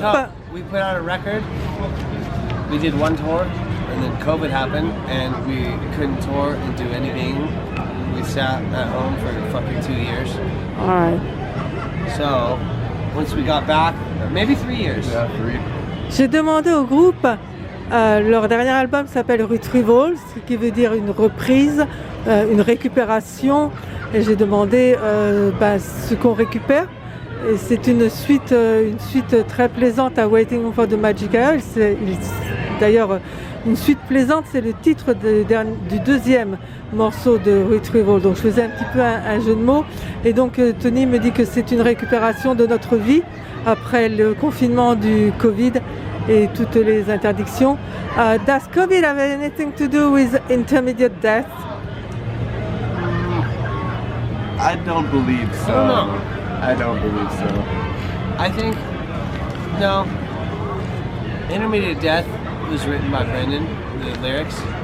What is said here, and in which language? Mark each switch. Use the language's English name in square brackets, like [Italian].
[English] So, we put out a record. We did one tour, and then COVID happened, and we couldn't tour and do anything. We sat at home for fucking 2 years. All right. So, once we got back, maybe 3 years. Yeah, 3. [French] J'ai demandé au groupe. Leur dernier album s'appelle Retrieval, ce qui veut dire une reprise, une récupération. Et j'ai demandé ce qu'on récupère. Et c'est une suite très plaisante à Waiting for the Magic Hour. D'ailleurs, une suite plaisante, c'est le titre du deuxième morceau de Retrieval. Donc je faisais un petit peu un jeu de mots. Et donc Tony me dit que c'est une récupération de notre vie après le confinement du Covid et toutes les interdictions. [English] Does COVID have anything to do with intermediate death? I don't believe so. I don't know. I don't believe so. I think, no. Intermediate Death was written by Brendan, the lyrics.